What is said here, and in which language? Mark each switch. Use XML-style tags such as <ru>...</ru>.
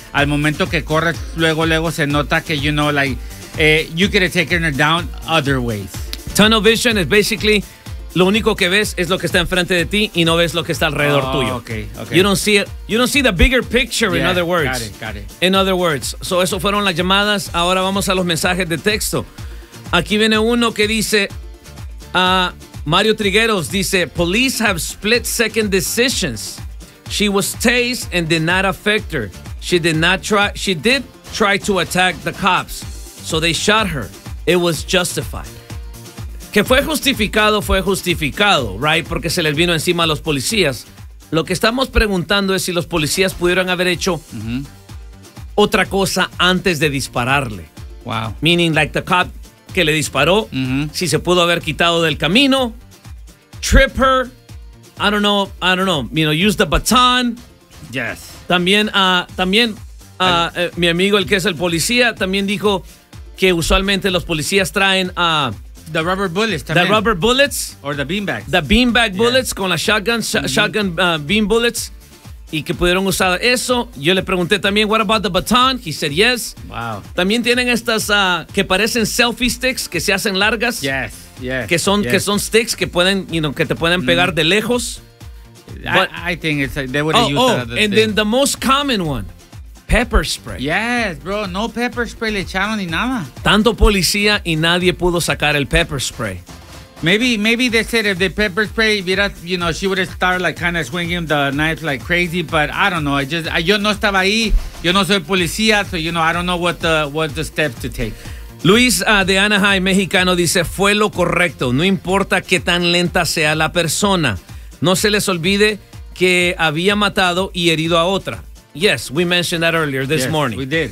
<es>Al momento que corres, luego se nota que,</es> <en>you know, like, you could have taken her down other ways. Tunnel vision is basically,</en> <es>lo único que ves es lo que está enfrente de ti y no ves lo que está alrededor tuyo.</es> <en>Okay. You don't see the bigger picture, in other words. Got it. In other words. So,</en> <es>eso fueron las llamadas. Ahora vamos a los mensajes de texto. Aquí viene uno que dice, Mario Trigueros dice,</es> <en>police have split-second decisions. She was tased and did not affect her. She did not try. She did try to attack the cops, so they shot her. It was justified.</en> <es>Que fue justificado,</es> <en>right?</en> <es>Porque se les vino encima a los policías. Lo que estamos preguntando es si los policías pudieron haber hecho otra cosa antes de dispararle.</es> <en>Wow. Meaning like the cop</en> <es>que le disparó, si se pudo haber quitado del camino,</es> <en>trip her. I don't know. You know, use the baton. Yes.</en> <es>También, mi amigo, el que es el policía, también dijo que usualmente los policías traen a...</es> <en>The rubber bullets. También. The rubber bullets. Or the beanbags. The beanbag bullets con la shotgun, bean bullets.</en> <es>Y que pudieron usar eso. Yo le pregunté también,</es> <en>what about the baton? He said yes. Wow.</en> <es>También tienen estas que parecen selfie sticks que se hacen largas.</es> <en>Yes. Yeah,</en> <es>que son sticks que pueden, you know, que te pueden pegar de lejos.</es> <en>I think it's like they would have used that other thing. Then the most common one, pepper spray.</en> <es>Yes, bro, no pepper spray le echaron ni nada. Tanto policía y nadie pudo sacar el pepper spray.</es> <en>Maybe they said if the pepper spray, you know, she would have started like kind of swinging the knife like crazy, but I don't know.</en> <es>Yo no estaba ahí, yo no soy policía,</es> <en>so you know, I don't know what the steps to take.</en> <es>Luis de Anaheim, mexicano, dice, fue lo correcto, no importa qué tan lenta sea la persona. No se les olvide que había matado y herido a otra.</es> <en>Yes, we mentioned that earlier this morning. Yes, we did.</en>